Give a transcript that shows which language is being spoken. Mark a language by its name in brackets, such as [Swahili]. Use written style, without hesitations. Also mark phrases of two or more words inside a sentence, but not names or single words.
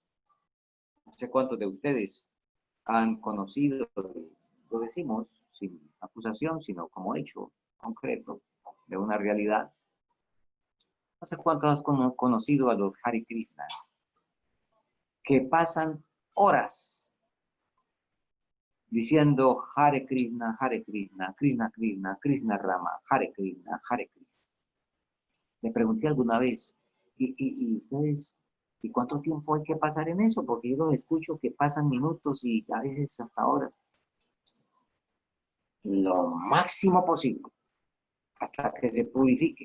[Spanish] No sé cuántos de ustedes han conocido, lo decimos sin acusación, sino como hecho concreto de una realidad. No sé cuántos has conocido a los Hare Krishna, que pasan horas diciendo Hare Krishna, Hare Krishna, Krishna Krishna, Krishna Rama, Hare Krishna, Hare Krishna. Le pregunté alguna vez, ¿y ustedes, y cuánto tiempo hay que pasar en eso? Porque yo los escucho que pasan minutos y a veces hasta horas. Lo máximo posible, hasta que se purifique.